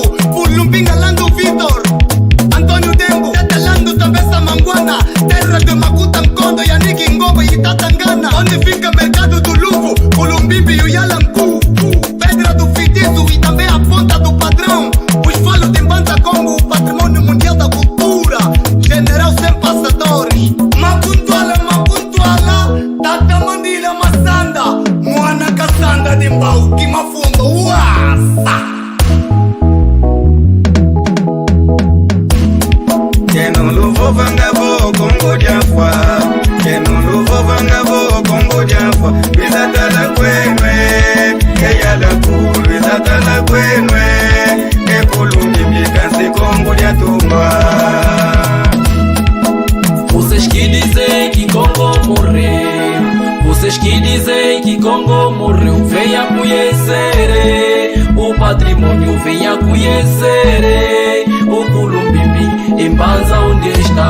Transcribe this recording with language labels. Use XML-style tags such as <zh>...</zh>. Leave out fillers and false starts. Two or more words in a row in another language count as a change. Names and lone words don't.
<pt>Fulumbinga, Lando Vitor, Antônio Dembo, Tetelando, também Samanguana. Terra de Makuta, Mkondo, Yannick Ngobo e Tatangana. Onde fica mercado do Luvo, Culumbimbi e o Yalangu. Pedra do Fitizo e também a ponta do padrão. Os falos de Banda Congo, o patrimônio mundial da cultura. General sem passadores. Mapuntuala, Tata Mandila Massanda. Mwana Kassanda de Mbau, Kimafundo, Uasa.</pt> <kg>Keno luvo vangabo kongo jafwa Keno luvo vangabo kongo jafwa Bizatala kwenwe Eyala kuru Bizatala kwenwe Ekulungi mikansi kongo jatungwa</kg> <pt>Vocês que dizem que Congo morreu, vocês que dizem que Congo morreu, venha conhecer o patrimônio, venha conhecer o Culumbimbi em Banza onde está.</pt>